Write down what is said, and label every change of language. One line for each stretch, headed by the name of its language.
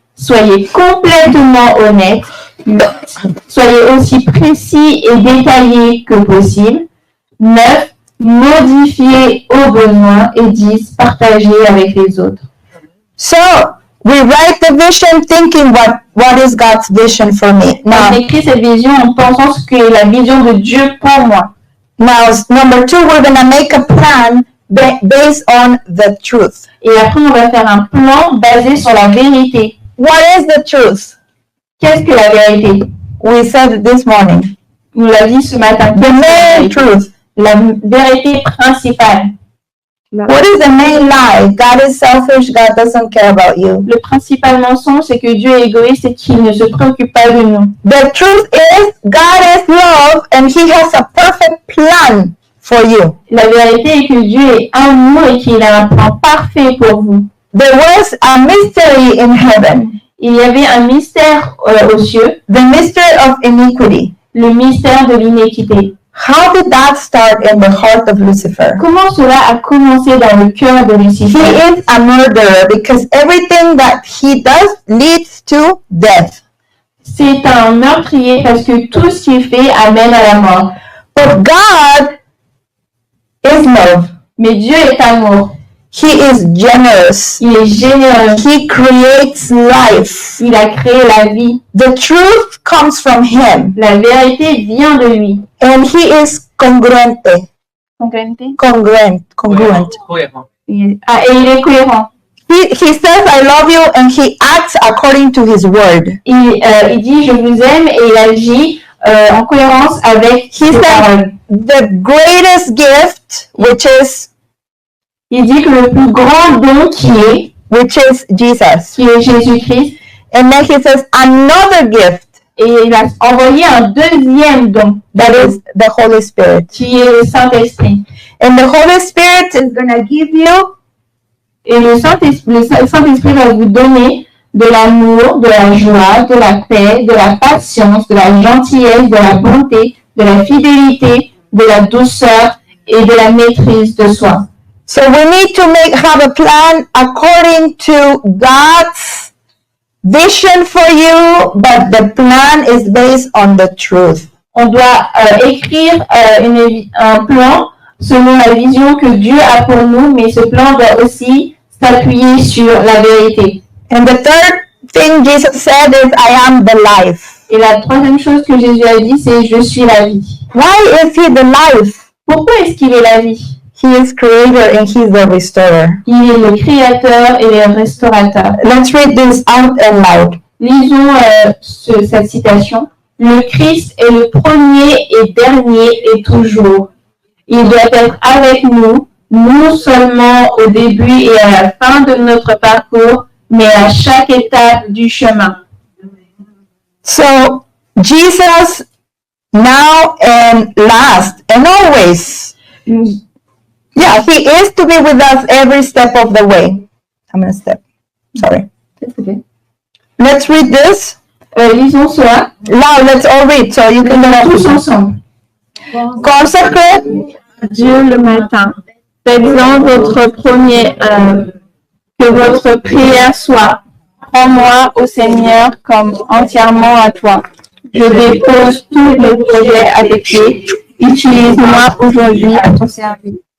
French: Soyez complètement honnête. 8. Soyez aussi précis et détaillé que possible. 9. Modifiez au besoin. Et 10. Partagez avec les autres.
English: So we write the vision thinking what is God's vision for me.
French: On
English: Now,
French: écrit cette vision en pensant ce qu'est la vision de Dieu pour moi.
English: number 2, we're going to make a plan based on the truth.
French: Et après, on va faire un plan basé sur la vérité.
English: What is the truth?
French: Qu'est-ce que la vérité?
English: We said it this morning.
French: On l'a dit ce matin.
English: The main truth.
French: La vérité principale.
English: What is the main lie? God is selfish. God doesn't care about you.
French: Le principal mensonge, c'est que Dieu est égoïste et qu'il ne se préoccupe pas de nous.
English: The truth is God is love and He has a perfect plan for you.
French: La vérité est que Dieu est amour et qu'il a un plan parfait pour vous.
English: There was a mystery in heaven.
French: Il y avait un mystère aux cieux,
English: The mystery of iniquity.
French: le mystère de l'iniquité.
English: How did that start in the heart of Lucifer?
French: Comment cela a commencé dans le cœur de
English: He
French: Lucifer?
English: is a murderer because everything that he does leads to death.
French: C'est un meurtrier parce que tout ce qu'il fait amène à la mort.
English: But God is love.
French: Mais Dieu est amour.
English: He is generous.
French: Il est généreux.
English: He creates life.
French: Il a créé la vie.
English: The truth comes from Him.
French: La vérité vient de lui.
English: And He is congruente. Congruent.
French: Cohérent. Ah, et il est cohérent.
English: He says, I love you, and He acts according to His word.
French: Il dit, je vous aime, et il agit en cohérence avec ses paroles.
English: The greatest gift, which is
French: Il dit que le plus grand don qui est
English: Jesus.
French: Jésus-Christ,
English: And then He says, another gift,
French: et il a envoyé un deuxième don,
English: that is the Holy Spirit.
French: qui est le Saint-Esprit.
English: And the Holy Spirit is going to give you
French: Et le Saint-Esprit va vous donner de l'amour, de la joie, de la paix, de la patience, de la gentillesse, de la bonté, de la fidélité, de la douceur et de la maîtrise de soi.
English: So we need to have a plan according to God's vision for you, but the plan is based on the truth.
French: On doit écrire un plan selon la vision que Dieu a pour nous, mais ce plan doit aussi s'appuyer sur la vérité.
English: And the third thing Jesus said is, I am the life.
French: Et la troisième chose que Jésus a dit, c'est « Je suis la vie ».
English: Why is He the life?
French: Pourquoi est-ce qu'il est la vie?
English: He is creator and He's the restorer.
French: Il est le créateur et le restaurateur.
English: Let's read this out and loud.
French: Lisons cette citation. Le Christ est le premier et dernier et toujours. Il doit être avec nous, non seulement au début et à la fin de notre parcours, mais à chaque étape du chemin.
English: So, Jesus now and last and always. Yeah, He is to be with us every step of the way. I'm going to step. Sorry. Okay. Let's read this.
French: Lisons cela.
English: Loud, let's all read so you can
French: Tous ensemble.
English: Consecrate
French: Dieu le matin. Faites-en votre premier œuvre. Que votre prière soit: prends-moi, ô Seigneur, comme entièrement à toi. Je dépose tous mes projets à tes pieds. Utilise-moi aujourd'hui à ton service.